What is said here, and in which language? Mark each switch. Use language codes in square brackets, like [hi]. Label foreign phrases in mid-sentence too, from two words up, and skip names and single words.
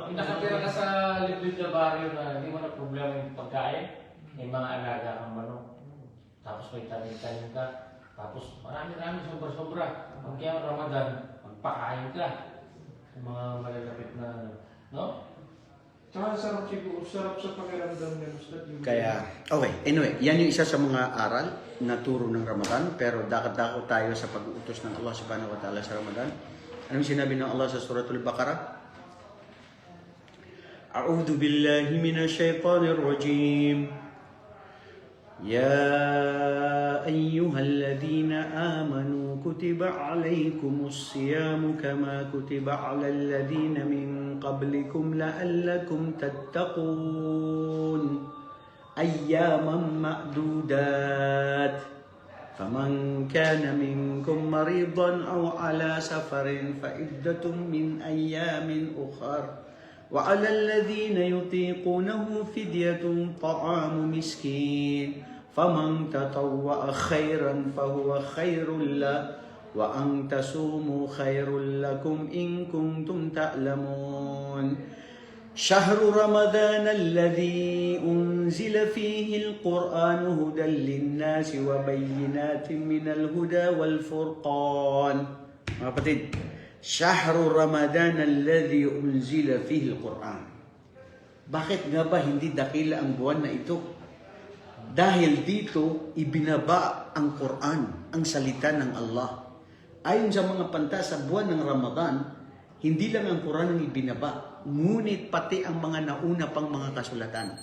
[tl] Kung nakatira ka sa liblib na baryo na hindi mo na problema yung pagkain, may mga alaga kang manok, tapos may tanim-tanim ka, tapos marami-rami sobra-sobra. Pag kaya Ramadan, magpakain ka sa mga malalapit na no? Tsaka sarap siguro, sarap sa pakiramdam niya. Kaya, okay. Anyway, yan yung isa sa mga aral na turo ng Ramadan. Pero dakot-dakot tayo sa pag-uutos ng Allah [ar] سبحانه وتعالى [tl] sa Ramadan. Anong sinabi ng Allah sa Suratul Baqarah? [ar] أعوذ بالله من الشيطان الرجيم. يا أيها الذين آمنوا كتب عليكم الصيام كما كتب على الذين من قبلكم لعلكم تتقون أياما معدودات فمن كان منكم مريضا أو على سفر فعدة من أيام أخر وعلى الذين يطيقونه فدية طعام مسكين فمن تطوع خيرا فهو خير له وأن تصوموا خير لكم إن كنتم تعلمون شهر رمضان الذي أنزل فيه القرآن هدى للناس وبينات من الهدى والفرقان شهر رمضان الذي أنزل فيه القرآن. [tl] Bakit nga ba hindi dakila ang buwan na ito? Dahil dito ibinaba ang Quran, ang salita ng Allah. Ayon sa mga panta sa buwan ng Ramadan, hindi lang ang Quran ang ibinaba, ngunit pati ang mga nauna pang mga kasulatan.